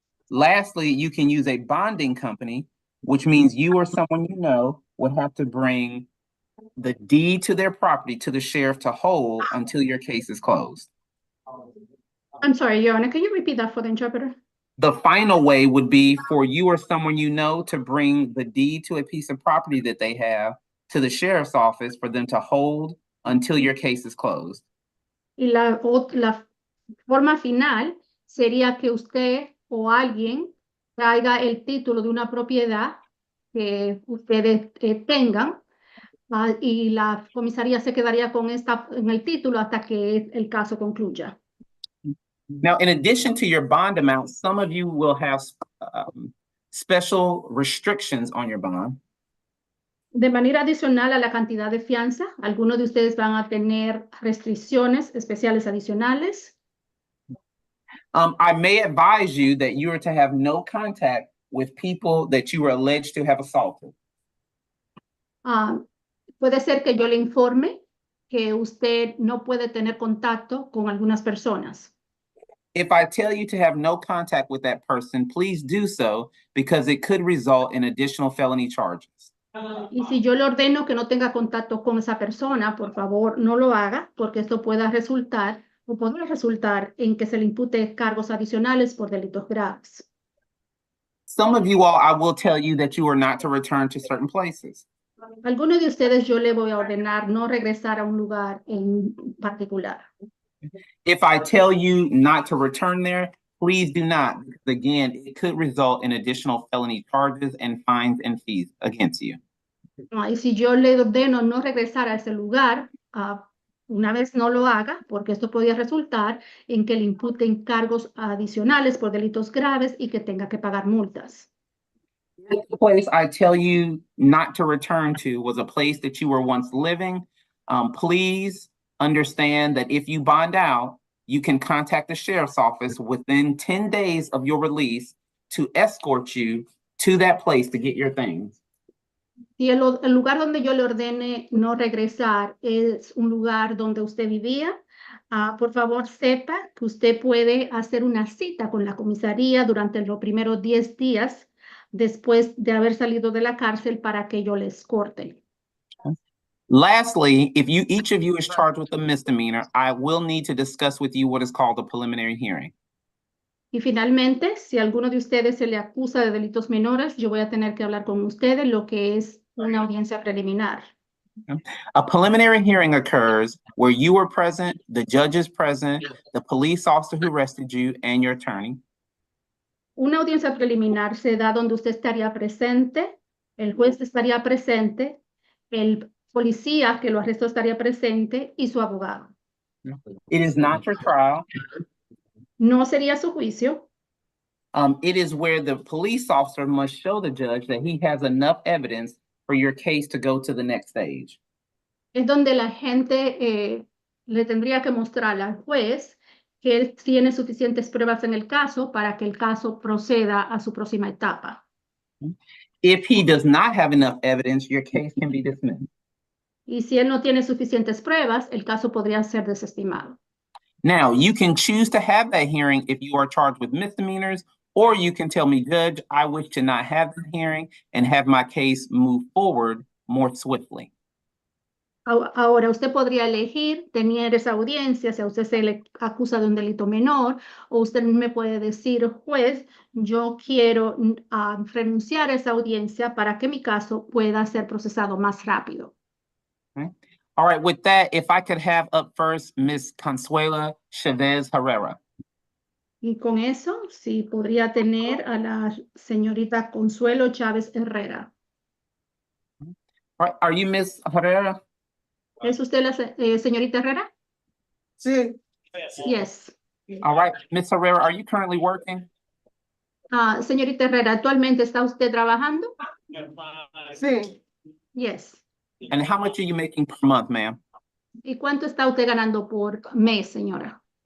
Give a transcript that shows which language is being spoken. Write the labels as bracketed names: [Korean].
[English] Lastly, you can use a bonding company, which means you or someone you know would have to bring the deed to their property to the sheriff to hold until your case is closed. I'm sorry, Your Honor, can you repeat that for the interpreter? The final way would be for you or someone you know to bring the deed to a piece of property that they have to the sheriff's office for them to hold until your case is closed. [Spanish] Y la forma final sería que usted o alguien traiga el título de una propiedad que ustedes tengan y la comisaría se quedaría con en el título hasta que el caso concluya. [English] Now, in addition to your bond amount, some of you will have special restrictions on your bond. [Spanish] De manera adicional a la cantidad de fianza, algunos de ustedes van a tener restricciones especiales adicionales. [English] I may advise you that you are to have no contact with people that you are alleged to have assaulted. [Spanish] Puede ser que yo le informe que usted no puede tener contacto con algunas personas. [English] If I tell you to have no contact with that person, please do so because it could result in additional felony charges. [Spanish] Y si yo le ordeno que no tenga contacto con esa persona, por favor, no lo haga porque esto pueda resultar o podría resultar en que se le impute cargos adicionales por delitos graves. [English] Some of you all, I will tell you that you are not to return to certain places. [Spanish] Algunos de ustedes yo le voy a ordenar no regresar a un lugar en particular. [English] If I tell you not to return there, please do not. Because again, it could result in additional felony charges and fines and fees against you. [Spanish] Y si yo le ordeno no regresar a ese lugar, una vez no lo haga, porque esto podría resultar en que le imputen cargos adicionales por delitos graves y que tenga que pagar multas. [English] The place I tell you not to return to was a place that you were once living. Please understand that if you bond out, you can contact the sheriff's office within 10 days of your release to escort you to that place to get your things. [Spanish] Si el lugar donde yo le ordene no regresar es un lugar donde usted vivía, por favor sepa que usted puede hacer una cita con la comisaría durante los primeros 10 días después de haber salido de la cárcel para que yo le escorte. [English] Lastly, if each of you is charged with a misdemeanor, I will need to discuss with you what is called a preliminary hearing. [Spanish] Y finalmente, si alguno de ustedes se le acusa de delitos menores, yo voy a tener que hablar con ustedes lo que es una audiencia preliminar. [English] A preliminary hearing occurs where you were present, the judge is present, the police officer who arrested you, and your attorney. [Spanish] Una audiencia preliminar se da donde usted estaría presente, el juez estaría presente, el policía que lo arrestó estaría presente y su abogado. [English] It is not your trial. [Spanish] No sería su juicio. [English] It is where the police officer must show the judge that he has enough evidence for your case to go to the next stage. [Spanish] Es donde la gente le tendría que mostrar al juez que él tiene suficientes pruebas en el caso para que el caso proceda a su próxima etapa. [English] If he does not have enough evidence, your case can be dismissed. [Spanish] Y si él no tiene suficientes pruebas, el caso podría ser desestimado. [English] Now, you can choose to have that hearing if you are charged with misdemeanors, or you can tell me, Judge, I wish to not have the hearing and have my case move forward more swiftly. [Spanish] Ahora, usted podría elegir tener esa audiencia si a usted se le acusa de un delito menor, o usted me puede decir, juez, yo quiero renunciar a esa audiencia para que mi caso pueda ser procesado más rápido. [English] Okay. All right, with that, if I could have up first Ms. Consuela Chavez Herrera. [Spanish] Y con eso, sí, podría tener a la señorita Consuelo Chávez Herrera. [English] All right, are you Ms. Herrera? [Spanish] ¿Es usted la señorita Herrera? Sí. [English] Yes. All right, Ms. Herrera, are you currently working? [Spanish] Señorita Herrera, ¿actualmente está usted trabajando? Sí. [English] Yes. And how much are you making per month, ma'am? [Spanish] ¿Y cuánto está usted ganando por mes, señora?